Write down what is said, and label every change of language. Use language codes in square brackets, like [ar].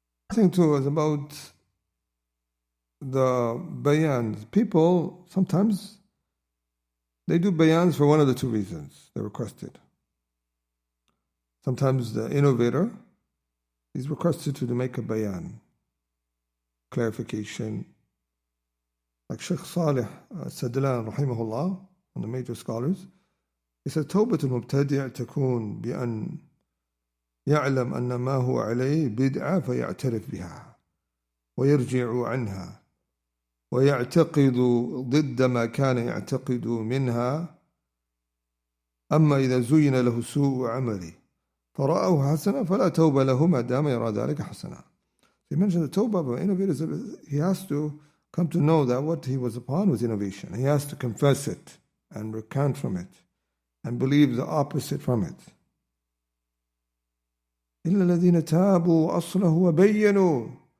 [en] I think too is about the bayans. People sometimes they do bayans for one of the 2 reasons they're requested. Sometimes the innovator is requested to make a bayan, clarification. Like Sheikh Salih Sadlan rahimahullah, one of the major scholars, he said, [ar] توبة المبتدع تكون بأن يعلم أن ما هو عليه بدعة فيعترف بها ويرجع عنها ويعتقد ضد ما كان يعتقد منها. أما إذا زين له سوء عمله فرآه حسنا فلا توبة له ما دام يرى ذلك حسنا. [en] He mentioned the tawbah of innovators. He has to come to know that what he was upon was innovation. He has to confess it and recant from it and believe the opposite from it. [ar] إِلَّا الَّذِينَ تَابُوا وَأَصْلَحُوا وَبَيَّنُوا.